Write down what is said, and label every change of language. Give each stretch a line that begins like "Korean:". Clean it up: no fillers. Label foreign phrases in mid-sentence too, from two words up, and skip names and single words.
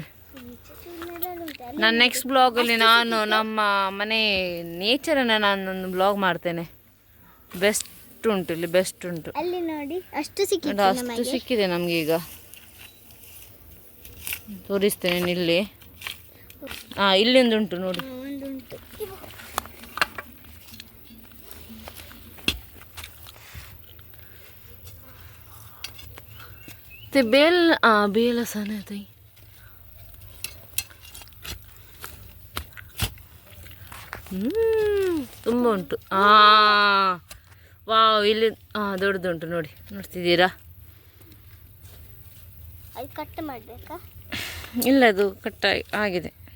Kannada: ನನ್ನ ನೆಕ್ಸ್ಟ್ ಬ್ಲಾಗಲ್ಲಿ ನಾನು ನಮ್ಮ ಮನೆ ನೇಚರನ್ನು ನಾನೊಂದು ಬ್ಲಾಗ್ ಮಾಡ್ತೇನೆ. ಬೆಸ್ಟ್ ಉಂಟು ಇಲ್ಲಿ, ಬೆಸ್ಟ್ ಉಂಟು. ಅಲ್ಲಿ ನೋಡಿ ಅಷ್ಟು ಸಿಕ್ಕಿದೆ. ಅಷ್ಟು ಸಿಕ್ಕಿದೆ ನಮಗೆ ಈಗ. ತೋರಿಸ್ತೇನೆ ಇಲ್ಲಿ. ಇಲ್ಲೊಂದು ಉಂಟು ನೋಡಿ. ಒಂದುಂಟು.
Marathi: ते बेल बेल असा नाही ताई.
Kannada: ತುಂಬ ಉಂಟು. ವಾವ್, ಇಲ್ಲಿ ದೊಡ್ಡದುಂಟು ನೋಡಿ. ನೋಡ್ತಿದ್ದೀರಾ? ಅದು ಕಟ್ ಮಾಡಬೇಕಾ? ಇಲ್ಲ, ಅದು ಕಟ್ ಆಗಿದೆ.